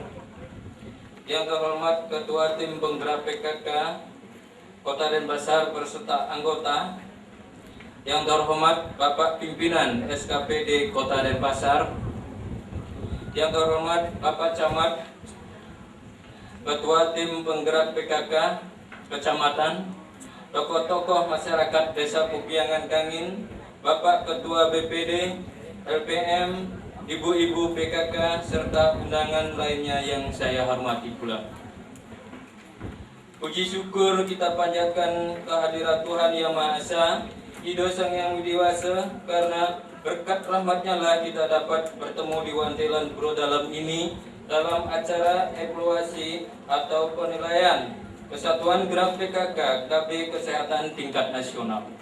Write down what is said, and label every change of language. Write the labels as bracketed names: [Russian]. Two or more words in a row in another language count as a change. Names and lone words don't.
[Indonesian] Yang terhormat Ketua Tim Penggerak PKK Kota Denpasar beserta anggota. Yang terhormat Bapak Pimpinan SKPD Kota Denpasar. Yang terhormat Bapak Camat, Ketua Tim Penggerak PKK Kecamatan, tokoh-tokoh masyarakat Desa Pukiangan Kangin, Bapak Ketua BPD, LPM, Ibu-ibu PKK, serta undangan lainnya yang saya hormati pula. Puji syukur kita panjatkan kehadirat Tuhan Yang Maha Esa, Ido Sang Yang Widiwasa, karena berkat rahmatnya lah kita dapat bertemu di Wantelan Puro Dalam ini dalam acara evaluasi atau penilaian Kesatuan Gerak PKK KB Kesehatan Tingkat Nasional.